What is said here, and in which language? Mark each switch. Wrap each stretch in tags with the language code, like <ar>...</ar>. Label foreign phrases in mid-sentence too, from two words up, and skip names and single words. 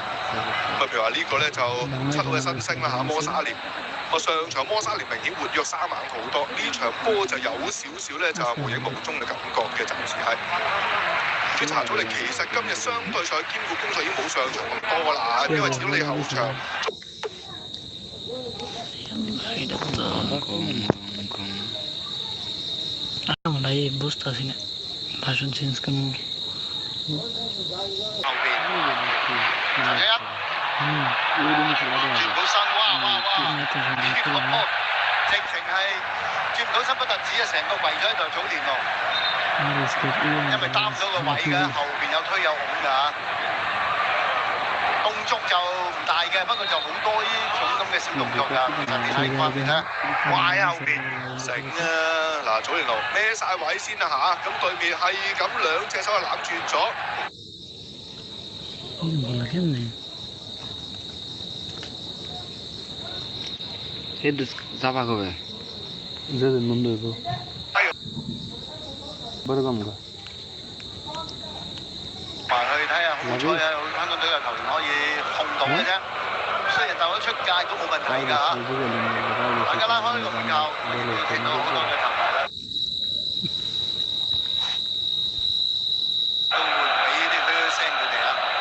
<yue>咁啊，譬如話呢個咧就7號嘅新星啦嚇，摩沙連。上場摩沙連明顯活躍生猛好多，呢場波就有少少咧就無影無蹤嘅感覺嘅，暫時係。佢查祖利其實今日相對上兼顧攻勢已經冇上場咁多啦，因為始終你後場。</yue> <bn>ভাই বুঝতেছি না ভাষণ চেঞ্জ কেন</bn> <yue>轉唔到身，哇！呢個波直情係轉唔到身，不特止啊，成個圍咗喺度早連路，因為擔咗個位㗎，後邊有推有拱㗎嚇。動作就唔大嘅，不過就好多呢種咁嘅小動作㗎。其實你睇翻邊咧，掛喺後邊醒啊！嗱，早連路孭晒位先啦嚇，咁對面係咁2隻手就攬住咗。</yue> <ms>Itu siapa kau? Jadi mundur itu. Baru kamu kah?</ms> <yue>埋去睇下，好彩啊！香港隊嘅球員可以控到嘅啫，雖然鬥得出界都冇問題㗎嚇。大家拉開呢個門球，見到好多嘅球迷啦，都會俾啲噓聲佢哋啊。</yue>